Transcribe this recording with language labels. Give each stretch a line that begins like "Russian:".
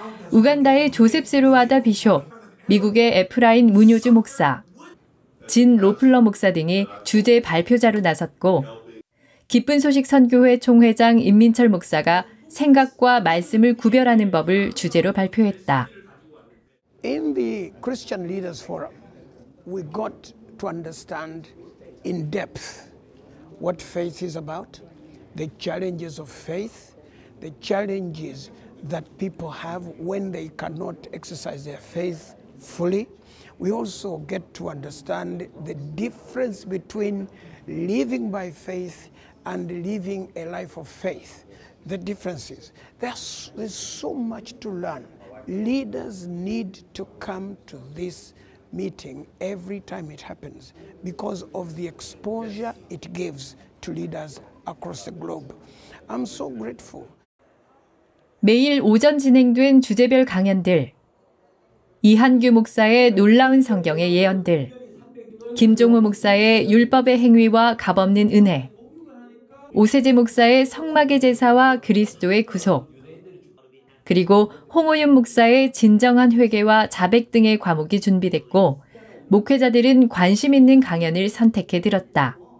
Korean: 우간다의 조셉 스루와다 비숍, 미국의 에프라인 무뇨즈 목사, 진 로플러 목사 등이 주제 발표자로 나섰고 기쁜 소식 선교회 총회장 임민철 목사가 생각과 말씀을 구별하는 법을 주제로 발표했다.
English: In the Christian Leaders Forum, we got to understand in depth what faith is about, the challenges of faith, the challenges that people have when they cannot exercise their faith fully. We also get to understand the difference between living by faith and living a life of faith. The differences. There's so much to learn. Leaders need to come to this meeting every time it happens because of the exposure it gives to leaders across the globe. I'm so grateful.
Korean: 매일 오전 진행된 주제별 강연들, 이한규 목사의 놀라운 성경의 예언들, 김종우 목사의 율법의 행위와 값없는 은혜, 오세재 목사의 성막의 제사와 그리스도의 구속, 그리고 홍오윤 목사의 진정한 회개와 자백 등의 과목이 준비됐고 목회자들은 관심 있는 강연을 선택해 들었다.